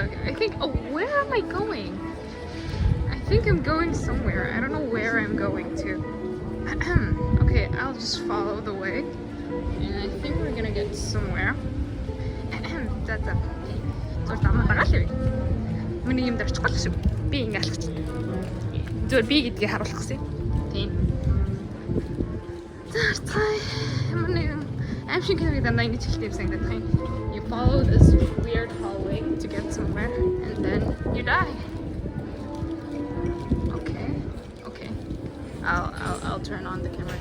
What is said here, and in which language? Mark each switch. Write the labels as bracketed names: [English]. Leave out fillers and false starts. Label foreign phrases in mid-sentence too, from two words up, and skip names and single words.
[English] I think, oh, where am I going? I think I'm going somewhere. I don't know where I'm going to. just follow the way. And I think we're gonna get somewhere. [Mongolian] Зурд амаа дагаал юу? Миний юм дээр очихгүй шүү. Би ингэ алхаж. Зүгээр би гэдгийг харуулах гэсэн. Тийм. [English] I'm thinking that I need to keep saying that thing. You follow this weird hallway to get somewhere, and then you die. Okay. I'll turn on the camera.